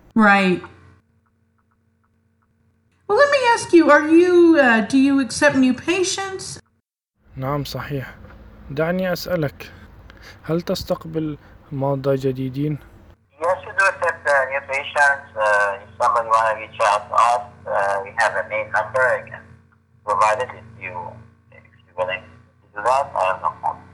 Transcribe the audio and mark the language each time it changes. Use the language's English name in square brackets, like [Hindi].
[English] Right. Well, let me ask you, are you do you accept new patients? [Arabic] نعم صحيح. دعني أسألك، هل تستقبل مرضى جديدين؟ [English] Yes, we do accept new patients. If someone wanna reach out to us, we have a main number again. Provided if you're willing to do that, I have no problem.